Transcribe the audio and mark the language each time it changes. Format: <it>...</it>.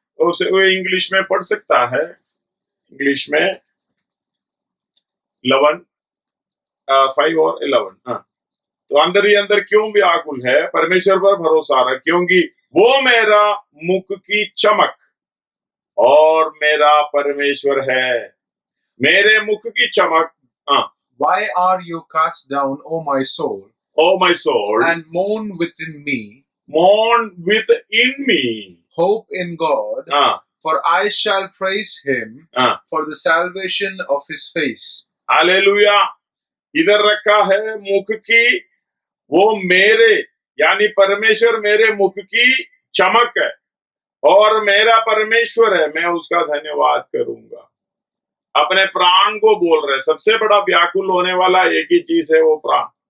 <hi>उसे वो इंग्लिश में पढ़ सकता है, इंग्लिश में 11 5 और 11। तो अंदर ही अंदर क्यों व्याकुल है, परमेश्वर पर भरोसा रख, क्योंकि वो मेरा मुख की चमक और मेरा परमेश्वर है। मेरे मुख की चमक।</hi> <en>Why are you cast down, O my soul, O my soul, and mourn within me? mourn within me. Hope in God, for I shall praise him for the salvation of his face.</en> <hi>Hallelujah. इधर रखा है मुख की, वो मेरे यानी परमेश्वर मेरे मुख की चमक है और मेरा परमेश्वर है, मैं उसका धन्यवाद करूंगा। अपने प्राण को बोल रहे। सबसे बड़ा व्याकुल होने वाला एक ही चीज है, वो प्राण।</hi>